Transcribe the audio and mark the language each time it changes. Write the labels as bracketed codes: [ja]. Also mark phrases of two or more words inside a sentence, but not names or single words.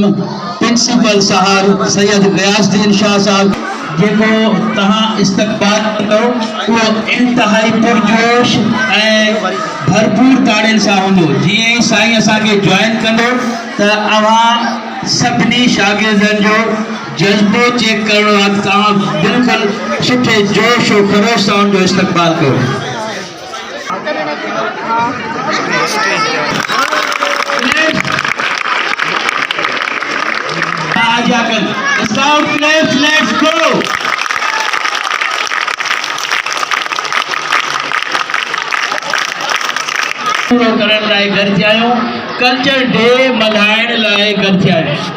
[sd] प्रिंसिपल साहब सैयद रियासुद्दीन शाह साहब जेको तहां इस्तक़बाल कयो वो इंतहाई पुरजोश भरपूर ताड़ियुनि सां हूंदो जीअं ई साईं असांखे जॉइन कंदो त अवां सभिनी शागिर्दनि जो जज्बो चेक करणो आहे तव्हां बिल्कुलु सुठे जोश और खरोश सां उनजो इस्तक़बाल कयो [en] Let's go! [sd] पूरो करण लाइ घर ते आहियूं कल्चर डे मल्हाइण लाइ गॾु थिया आहिनि।